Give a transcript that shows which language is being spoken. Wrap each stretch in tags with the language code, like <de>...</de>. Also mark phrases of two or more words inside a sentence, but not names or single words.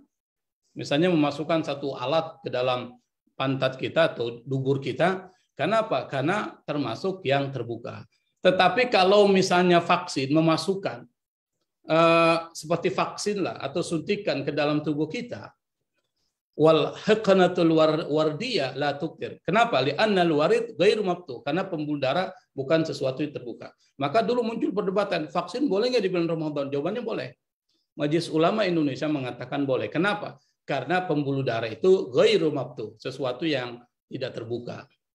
<id>Misalnya memasukkan satu alat ke dalam pantat kita atau dubur kita, kenapa? Karena termasuk yang terbuka. Tetapi kalau misalnya vaksin memasukkan seperti vaksin lah atau suntikan ke dalam tubuh kita,</id> <ar>والحقنة الوريدية لا تفطر.</ar> <id>Kenapa?</id> <ar>لأن الوريد غير مفتوح.</ar> <id>Karena pembuluh darah bukan sesuatu yang terbuka. Maka dulu muncul perdebatan, vaksin boleh nggak di bulan Ramadan? Jawabannya boleh. Majelis Ulama Indonesia mengatakan boleh. Kenapa? Karena pembuluh darah itu</id> <ar>غير مفتوح,</ar> <id>sesuatu yang tidak terbuka.</id>